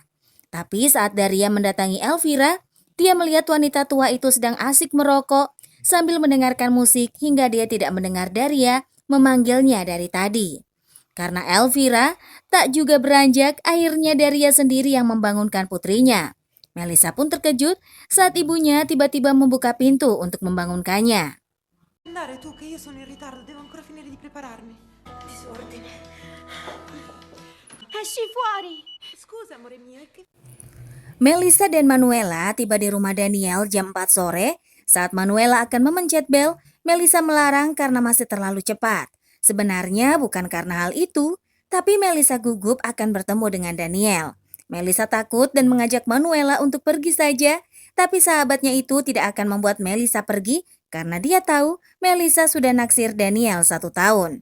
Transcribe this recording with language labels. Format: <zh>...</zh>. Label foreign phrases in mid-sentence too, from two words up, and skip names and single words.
<id>Tapi saat Daria mendatangi Elvira, dia melihat wanita tua itu sedang asik merokok sambil mendengarkan musik hingga dia tidak mendengar Daria memanggilnya dari tadi. Karena Elvira tak juga beranjak, akhirnya Daria sendiri yang membangunkan putrinya. Melissa pun terkejut saat ibunya tiba-tiba membuka pintu untuk membangunkannya.</id> <it>Andare tu che io sono in ritardo, devo ancora finire di prepararmi. Disordine. Esci fuori! Scusa, amore mio, che...</it> <id>Melissa dan Manuela tiba di rumah Daniel jam 4 sore. Saat Manuela akan memencet bel, Melissa melarang karena masih terlalu cepat. Sebenarnya bukan karena hal itu, tapi Melissa gugup akan bertemu dengan Daniel. Melissa takut dan mengajak Manuela untuk pergi saja, tapi sahabatnya itu tidak akan membuat Melissa pergi karena dia tahu Melissa sudah naksir Daniel 1 tahun.</id>